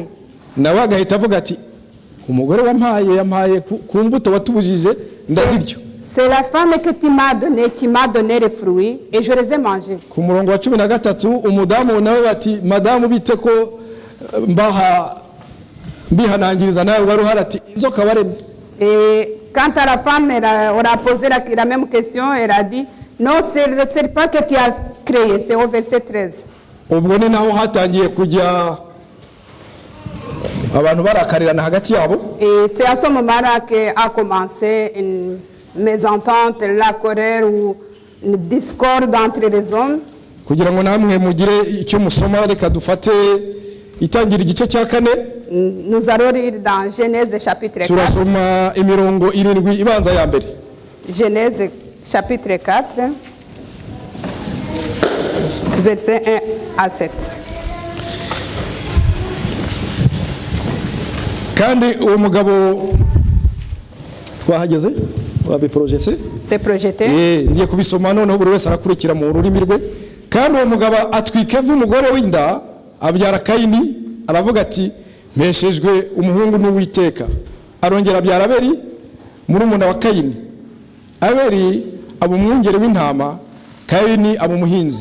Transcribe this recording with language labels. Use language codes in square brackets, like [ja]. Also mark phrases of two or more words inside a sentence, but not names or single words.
[rw] Nawe agahita avuga ati umugore yampaye ku mbuto watubujije ndaziryo. [fr] C'est la femme que tu m'as donné les fruits et je les ai mangés. [rw] Ku murongo wa 13 umudamu nawe bati madamu bite ko bihanangiriza nawe wari harati inzoka waremye. [fr] Et quand à la femme on a posé la même question, elle a dit non, c'est le serpent que tu as créé. C'est au verset 13. [rw] Ubwo ni naho hatangiye kujya abantu barakarirana hagati yabo. [fr] Et c'est à ce moment-là qu'a commencé une mésentente, la colère ou une discorde entre les hommes. [rw] Kugira ngo namwe mugire icyo musoma reka dufate itangira igice cya 4. [fr] Nous allons lire dans Genèse chapitre 4. [rw] Turasoma imirongo 7 ibanza ya mbere. [fr] Genèse chapitre 4, verset 1 à 7. [rw] Kandi uwo mugabo twahageze wabiprojese. [fr] C'est projeté. [rw] Ngiye kubisoma noneho buri wese arakurikira mu rurimi rwe. Kandi uwo mugabo atwika umugore w'inda abyara Kayini aravuga ati mpeshejwe umuhungu n'Uwiteka. Arongera abyara Abeli murumuna wa Kayini. Abeli abumwungere w'intama, Kayini abumuhinzi.